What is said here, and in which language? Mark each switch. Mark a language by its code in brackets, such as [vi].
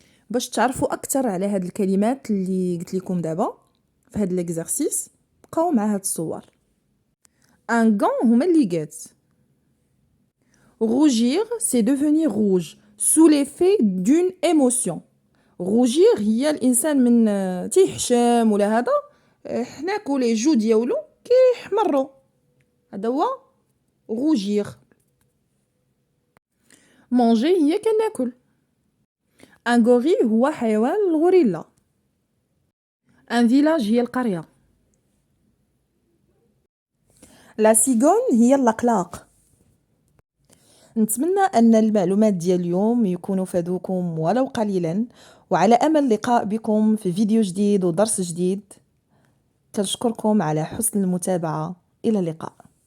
[ar] باش تعرفوا أكثر على هاد الكلمات اللي قلت لكم دابا في هاد l'exercice بقاو مع هاد الصور. [fr] Un gant [ar] هما الليغات. [fr] Rougir, c'est devenir rouge sous l'effet d'une émotion. [ar] Rougir هي الإنسان من تيحشم ولا هذا حناكو لي جو ديالو كيحمروا. هذا هو rougir. Manger هي كناكل. Un gorille هو حيوان الغوريلا. Un village هي القرية. La cigogne هي اللقلاق. نتمنى أن المعلومات ديال اليوم يكونوا فادوكم ولو قليلا، وعلى أمل اللقاء بكم في فيديو جديد ودرس جديد. كنشكركم على حسن المتابعة. إلى اللقاء.